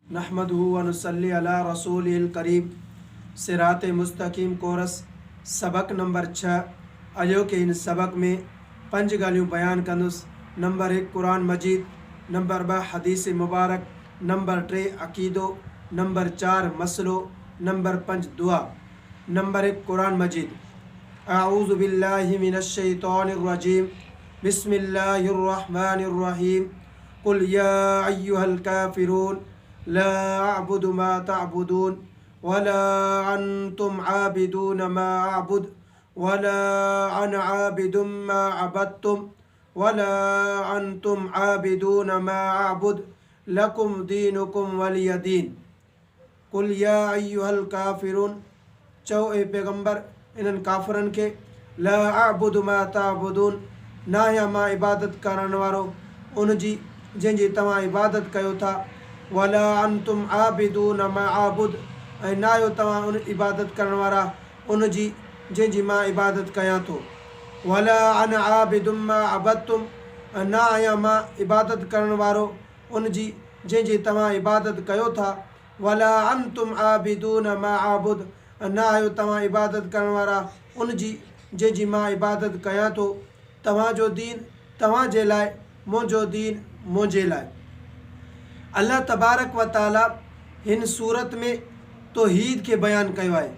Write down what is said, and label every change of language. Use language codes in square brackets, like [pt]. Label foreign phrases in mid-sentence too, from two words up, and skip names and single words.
[ar] نحمده ونصلي على رسوله الكريم. [sd] सिरात मुस्तकीम कोरस सबक नंबर 6। अजो के इन सबक में 5 ॻाल्हियूं बयान कंदुसि। नंबर 1 कुरान मजीद, नंबर 2 हदीस मुबारक, नंबर 3 अक़ीदो, नंबर 4 मसलो, नंबर 5 दुआ। नंबर 1 कुरान मजीद। [ar] أعوذ بالله من الشيطان الرجيم، بسم الله الرحمن الرحيم. قل يا أيها الكافرون لا أعبد ما تعبدون ولا أنتم عابدون ما أعبد ولا أنا عابد ما عبدتم ولا أنتم عابدون ما أعبد لكم دينكم ولي دين. قل يا أيها الكافرون, [sd] चओ ए पैगंबर इन्हनि काफ़िरनि खे, [ar] لا أعبد ما تعبدون, [sd] न आहियां मां इबादत करण वारो उन जी जंहिंजी तव्हां इबादत कयो था, [ar] ولا أنتم عابدون ما أعبد, [sd] ऐं न आहियो तव्हां उन इबादत करण वारा उन जी जंहिंजी मां इबादत कयां थो, [ar] ولا أنا عابد ما عبدتم, [sd] ऐं न आहियां मां इबादत करण वारो उन जी जंहिंजी तव्हां इबादत कयो था, [ar] ولا أنتم عابدون ما أعبد, [sd] ऐं न आहियो तव्हां इबादत करण वारा उन जी जंहिंजी मां इबादत कयां थो। तव्हांजो दीन तव्हांजे लाइ, मुंहिंजो दीन मुंहिंजे लाइ। [ar] الله تبارك وتعالى [sd] हिन सूरत में तौहीद खे बयानु कयो आहे।